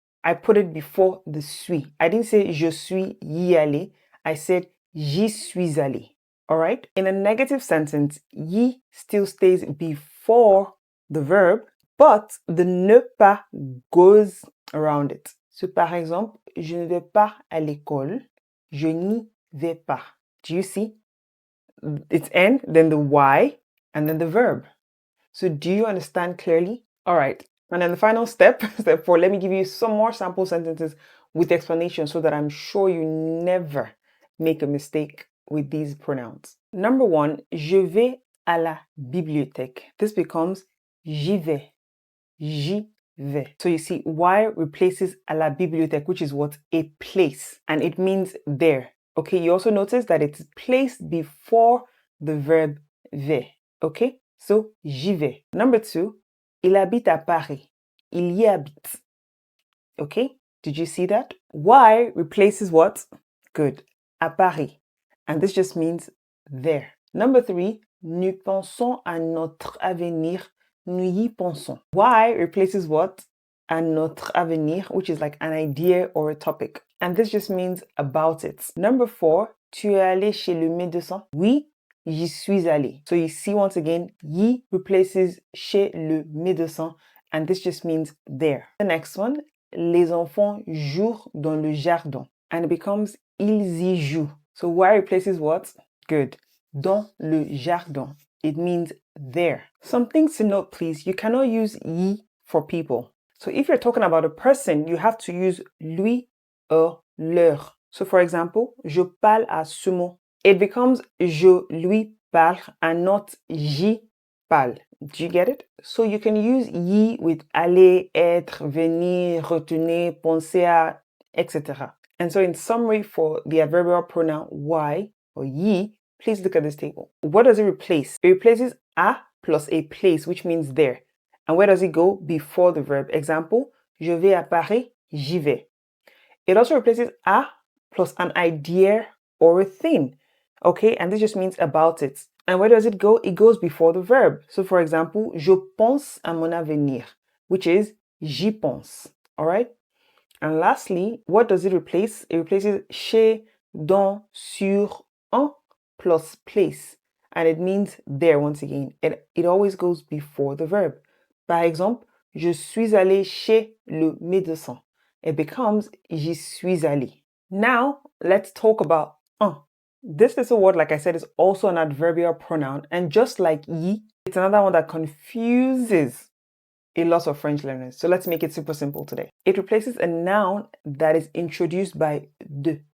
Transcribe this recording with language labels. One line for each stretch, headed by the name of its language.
English: I put it before the suis. I didn't say
French: je suis y allé.
English: I said
French: j'y suis allé.
English: All right? In a negative sentence, y still stays before the verb, but the ne pas goes around it.
French: So par exemple, je ne vais pas à l'école. Je n'y vais pas.
English: Do you see? It's N, then the Y, and then the verb. So do you understand clearly? All right. And then the final step, step 4, let me give you some more sample sentences with explanation so that I'm sure you never make a mistake with these pronouns.
French: Number 1, je vais à la bibliothèque.
English: This becomes
French: j'y vais. J'y vais.
English: So you see, y replaces
French: à la bibliothèque,
English: which is what? A place. And it means there. Okay, you also notice that it's placed before the verb vais.
French: Okay, so j'y vais. Number 2, il habite à Paris. Il y habite.
English: Okay, did you see that? Y replaces what? Good.
French: À Paris.
English: And this just means there.
French: Number 3, nous pensons à notre avenir. Nous y pensons.
English: Y replaces what?
French: À notre avenir,
English: which is like an idea or a topic. And this just means about it.
French: Number 4, tu es allé chez le médecin? Oui, j'y suis allé.
English: So you see once again, y replaces
French: chez le médecin,
English: and this just means there. The next one,
French: les enfants jouent dans le jardin,
English: and it becomes
French: ils y jouent.
English: So y replaces what? Good.
French: Dans le jardin.
English: It means there. Some things to note, please. You cannot use y for people. So if you're talking about a person, you have to use lui or leur. So for example,
French: je parle à ce mot.
English: It becomes
French: je lui parle
English: and not
French: j'y parle.
English: Do you get it? So you can use y with aller, être, venir, retourner, penser à, etc. And so in summary for the adverbial pronoun y or y, please look at this table. What does it replace? It replaces a plus a place, which means there. And where does it go? Before the verb.
French: Example, je vais à Paris, j'y vais.
English: It also replaces a plus an idea or a thing. Okay, and this just means about it. And where does it go? It goes before the verb. So for example,
French: je pense à mon avenir,
English: which is
French: j'y pense.
English: All right? And lastly, what does it replace? It replaces chez, dans, sur, en plus place. And it means there once again. It always goes before the verb.
French: Par exemple, je suis allé chez le médecin.
English: It becomes
French: j'y suis allé.
English: Now, let's talk about un. This little word, like I said, is also an adverbial pronoun. And just like y, it's another one that confuses a lot of French learners. So let's make it super simple today. It replaces a noun that is introduced by de.